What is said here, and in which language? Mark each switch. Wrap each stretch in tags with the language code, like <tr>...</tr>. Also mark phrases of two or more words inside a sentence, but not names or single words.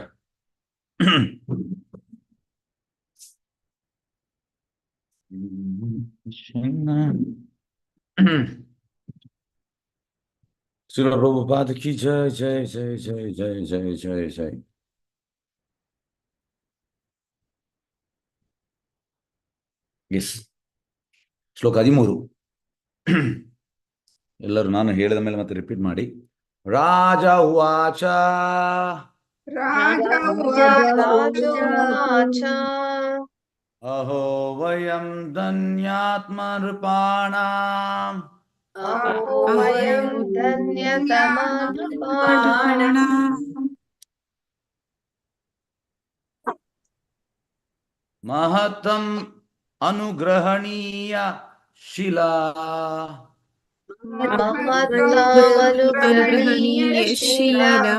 <hi>श्रील प्रभुपाद की जय जय जय जय जय जय जय जय.</hi> <kn>ಎಸ್, ಶ್ಲೋಕ 13. ಎಲ್ಲರೂ ನಾನು ಹೇಳಿದ ಮೇಲೆ ಮತ್ತೆ ರಿಪೀಟ್ ಮಾಡಿ.</kn> <sa>ರಾಜ ಉವಾಚ. ರಾಜ ಉವಾಚ. ಅಹೋ ವಯಂ ಧನ್ಯಾತ್ಮ ನೃಪಾಣಾಂ. ಅಹೋ ವಯಂ ಧನ್ಯತಮ ನೃಪಾಣಾಂ. ಮಹತಂ ಅನುಗ್ರಹಣೀಯ ಶಿಲಾ. ಮಹತ್ತಮನುಗ್ರಹಣೀಯ ಶಿಲಾ.</sa>